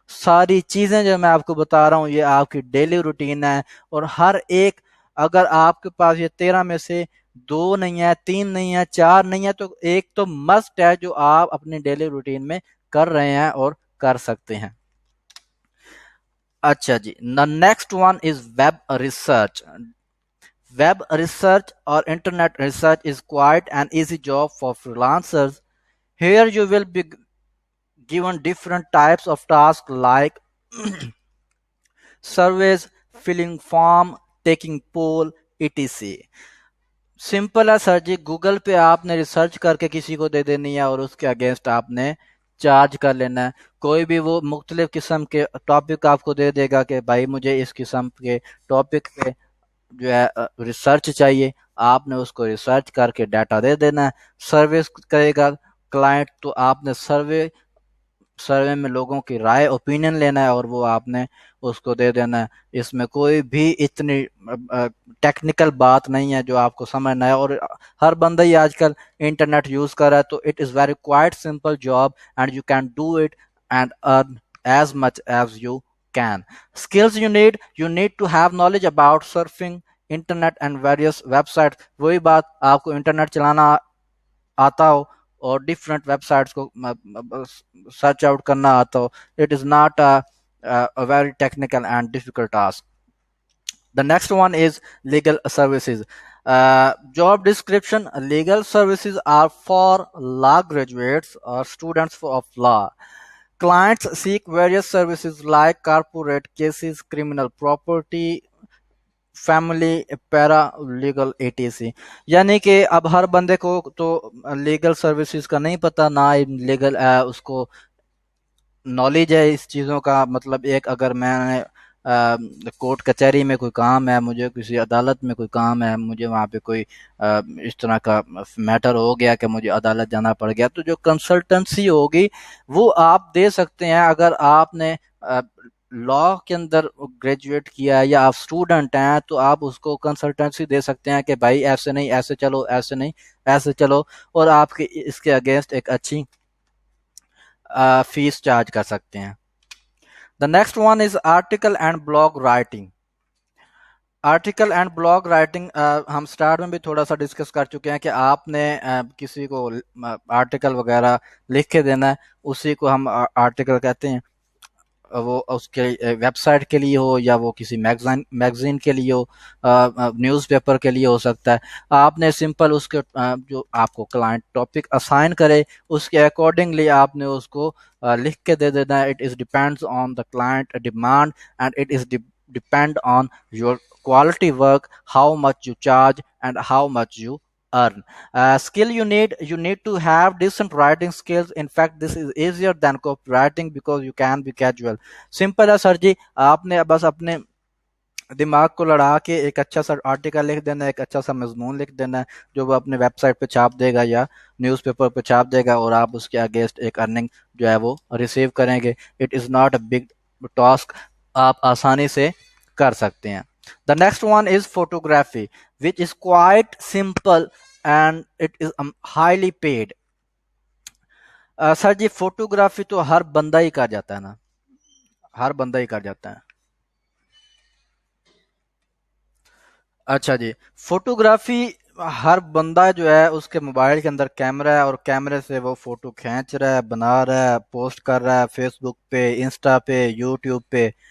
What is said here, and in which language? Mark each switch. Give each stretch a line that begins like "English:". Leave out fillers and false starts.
Urdu: ساری چیزیں جو میں آپ کو بتا رہا ہوں یہ آپ کی ڈیلی روٹین ہے، اور ہر ایک، اگر آپ کے پاس یہ 13 میں سے دو نہیں ہے، تین نہیں ہے، چار نہیں ہے، تو ایک تو مسٹ ہے جو آپ اپنی ڈیلی روٹین میں کر رہے ہیں اور کر سکتے ہیں.
English: اچھا جی، the next one is web research. Web research or internet research is quite an easy job for freelancers. Here you will be given different types of tasks like surveys, filling form, taking poll, etc.
Urdu: Simple ہے سر جی، Google پہ آپ نے research کر کے کسی کو دے دینی ہے اور اس کے اگینسٹ آپ نے چارج کر لینا ہے. کوئی بھی وہ مختلف قسم کے ٹاپک آپ کو دے دے گا کہ بھائی مجھے اس قسم کے ٹاپک پہ جو ہے ریسرچ چاہیے، آپ نے اس کو ریسرچ کر کے ڈیٹا دے دینا ہے. سروس کرے گا کلائنٹ تو آپ نے سروے میں لوگوں کی رائے اوپینین لینا ہے اور وہ آپ نے اس کو دے دینا ہے. اس میں کوئی بھی اتنی ٹیکنیکل بات نہیں ہے جو آپ کو سمجھنا ہے، اور ہر بندہ ہی آج کل انٹرنیٹ یوز کر رہا ہے، تو
English: it is very quite simple job and you can
Urdu: do it and earn as much as you can.
English: Skills you need to have knowledge about surfing internet and various website.
Urdu: وہی بات، آپ کو internet چلانا آتا ہو اور different web sites کو search out کرنا آتا ہو.
English: It is not very technical and difficult task. The next one is legal services. Job description: legal services are for law graduates or students of law. Clients seek various services like corporate cases, criminal property, family, paralegal etc.
Urdu: یعنی کہ اب ہر بندے کو تو legal services کا نہیں پتہ، نہ لیگل اس کو نالج ہے اس چیزوں کا. مطلب ایک اگر میں نے کورٹ کچہری میں کوئی کام ہے، مجھے کسی عدالت میں کوئی کام ہے، مجھے وہاں پہ کوئی اس طرح کا میٹر ہو گیا کہ مجھے عدالت جانا پڑ گیا، تو جو کنسلٹنسی ہوگی وہ آپ دے سکتے ہیں. اگر آپ نے لا کے اندر گریجویٹ کیا ہے یا آپ اسٹوڈنٹ ہیں تو آپ اس کو کنسلٹنسی دے سکتے ہیں کہ بھائی ایسے نہیں ایسے چلو، ایسے نہیں ایسے چلو، اور آپ کے اس کے اگینسٹ ایک اچھی فیس چارج کر سکتے ہیں.
English: The next one is article and blog writing.
Urdu: Article and blog writing ہم سٹارٹ میں بھی تھوڑا سا ڈسکس کر چکے ہیں کہ آپ نے کسی کو آرٹیکل وغیرہ لکھ کے دینا ہے، اسی کو ہم آرٹیکل کہتے ہیں. وہ اس کے ویب سائٹ کے لیے ہو یا وہ کسی میگزین کے لیے ہو، نیوز پیپر کے لیے ہو سکتا ہے. آپ نے سمپل اس کے جو آپ کو کلائنٹ ٹاپک اسائن کرے اس کے اکارڈنگلی آپ نے اس کو لکھ کے دے دینا ہے.
English: It is depends on the client demand and it is depend on your quality work, how much you charge and how much you earn. Skill you need to have decent writing skills. In fact, this is easier than copywriting because you can be casual.
Urdu: Simple ہے سر جی، آپ نے بس اپنے دماغ کو لڑا کے ایک اچھا سا آرٹیکل لکھ دینا ہے، ایک اچھا سا مضمون لکھ دینا ہے جو وہ اپنے ویب سائٹ پہ چھاپ دے گا یا نیوز پیپر پہ چھاپ دے گا، اور آپ اس کے اگینسٹ ایک ارننگ جو ہے وہ ریسیو کریں گے.
English: it is not a big task,
Urdu: آپ آسانی سے کر سکتے ہیں.
English: The next one is photography, which is quite simple and it is highly paid.
Urdu: Sir جی photography تو ہر بندہ ہی کر جاتا ہے نا، ہر بندہ ہی کر جاتا ہے. اچھا جی، فوٹوگرافی ہر بندہ جو ہے اس کے موبائل کے اندر کیمرہ ہے اور کیمرے سے وہ فوٹو کھینچ رہا ہے، بنا رہا ہے، پوسٹ کر رہا ہے فیس بک پہ، انسٹا پہ، یوٹیوب پہ.